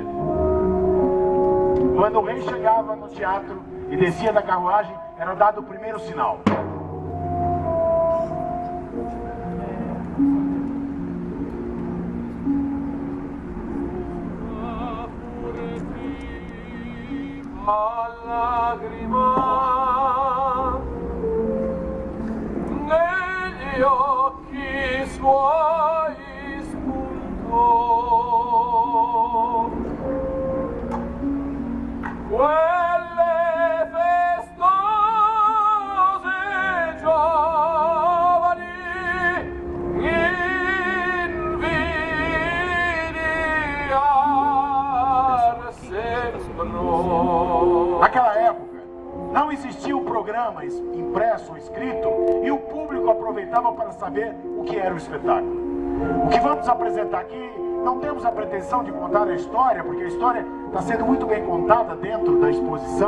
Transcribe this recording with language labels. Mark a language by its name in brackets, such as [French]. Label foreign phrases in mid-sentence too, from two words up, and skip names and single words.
[Portuguese] Quando o rei chegava no teatro e descia da carruagem, era dado o primeiro sinal. [Italian] A lágrima negli occhi suoi spuntò, quelle festose giovani invidiar sembrò. [Portuguese] Naquela época, não existia o programa impresso ou escrito e o público aproveitava para saber o que era o espetáculo. O que vamos apresentar aqui, não temos a pretensão de contar a história, porque a história está sendo muito bem contada dentro da exposição.